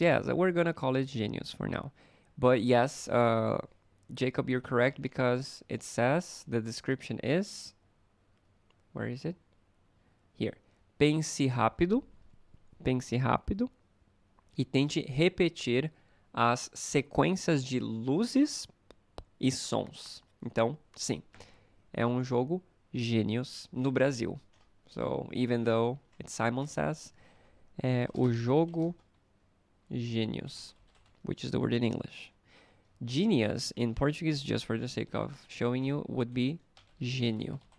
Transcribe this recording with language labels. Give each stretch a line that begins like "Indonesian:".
English: Yes, we're gonna call it Genius for now. But yes, Jacob, you're correct because it says the description is... Where is it? Here.
Portuguese: Pense rápido e tente repetir as sequências de luzes e sons. Então, sim, é um jogo Genius no Brasil.
English: So, even though it's Simon Says,
Portuguese: é o jogo Genius,
English: which is the word in English. Genius in Portuguese, just for the sake of showing you, would be gênio.